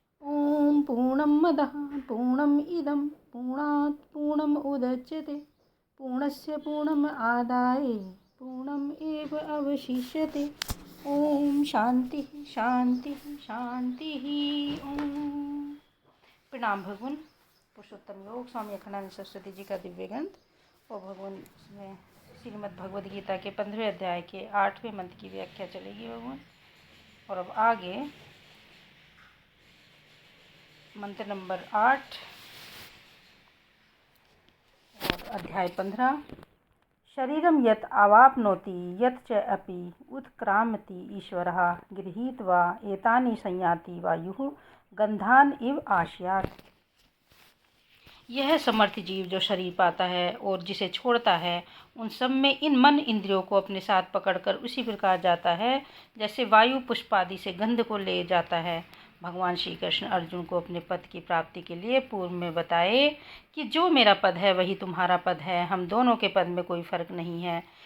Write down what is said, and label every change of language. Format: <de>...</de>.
<sa>ओम पूर्णं मदः पूर्णम् इदं पूर्णात् पूर्णम् उदच्यते पूर्णस्य पूर्णम् आदाय पूर्णम् एव अवशिष्यते। ओम शांति शांति शांति।</sa> <hi>ओम प्रणाम भगवान पुरुषोत्तम योग स्वामी अखंडानंद सरस्वती जी का दिव्य ग्रंथ और भगवान इसमें श्रीमद् भगवद गीता के 15वें अध्याय के 8वें मंत्र की व्याख्या चलेगी भगवान। और अब आगे मंत्र नंबर 8 और अध्याय 15।</hi> <sa>शरीरं यत् आवाप्नोति यत् च अपि उत्क्रामति ईश्वरः गृहीत्वा एतानि संयाति वायुः गंधान इव आश्यात्।</sa> <hi>यह समर्थ जीव जो शरीर पाता है और जिसे छोड़ता है उन सब में इन मन इंद्रियों को अपने साथ पकड़कर उसी प्रकार जाता है जैसे वायु पुष्प आदि से गंध को ले जाता है। भगवान श्री कृष्ण अर्जुन को अपने पद की प्राप्ति के लिए पूर्व में बताए कि जो मेरा पद है वही तुम्हारा पद है, हम दोनों के पद में कोई फर्क नहीं है।</hi>